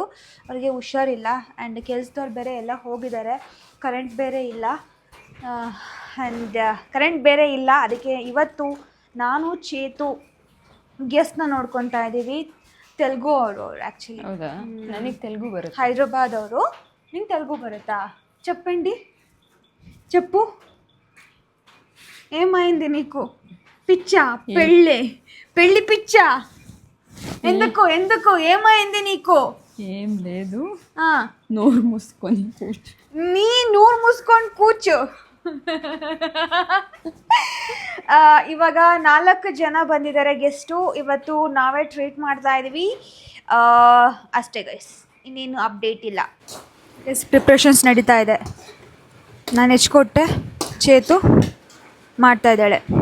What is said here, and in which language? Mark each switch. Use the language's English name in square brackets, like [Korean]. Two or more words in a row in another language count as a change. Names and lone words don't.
[Kannada] ಅವರಿಗೆ ಹುಷಾರಿಲ್ಲ ಆ್ಯಂಡ್ ಕೆಲಸದವ್ರು ಬೇರೆ ಎಲ್ಲ ಹೋಗಿದ್ದಾರೆ. ಕರೆಂಟ್ ಬೇರೆ ಇಲ್ಲ. ಅದಕ್ಕೆ ಇವತ್ತು ನಾನು ಚೇತು ಗೆಸ್ಟ್ನ ನೋಡ್ಕೊತಾ ಇದ್ದೀವಿ. ತೆಲುಗು ಅವರು ಆ್ಯಕ್ಚುಲಿ. ಹೌದಾ? ನನಗೆ ತೆಲುಗು ಬರುತ್ತೆ. ಹೈದ್ರಾಬಾದ್ ಅವರು. ನಿಂಗೆ ತೆಲುಗು ಬರುತ್ತಾ? [Telugu] చెప్పండి, చెప్పు. ఏమైంది నీకు? పిచ్చా? పెళ్ళి పిచ్చా? ఎందుకు ఏమైంది నీకు? ఏం లేదు, ఆ, నోరు మూసుకొని కూర్చో. నీ నోరు మూసుకొని కూర్చో. [Kannada] ಇವಾಗ 4 ಜನ ಬಂದಿದ್ದಾರೆ ಗೆಸ್ಟು. ಇವತ್ತು ನಾವೇ ಟ್ರೀಟ್ ಮಾಡ್ತಾ ಇದ್ದೀವಿ ಅಷ್ಟೇ ಗೈಸ್, ಇನ್ನೇನು ಅಪ್ಡೇಟ್ ಇಲ್ಲ. ಎಸ್, ಪ್ರಿಪ್ರೇಷನ್ಸ್ ನಡೀತಾ ಇದೆ. ನಾನು ಹೆಚ್ಕೊಟ್ಟೆ, ಚೇತು ಮಾಡ್ತಾ ಇದ್ದಾಳೆ.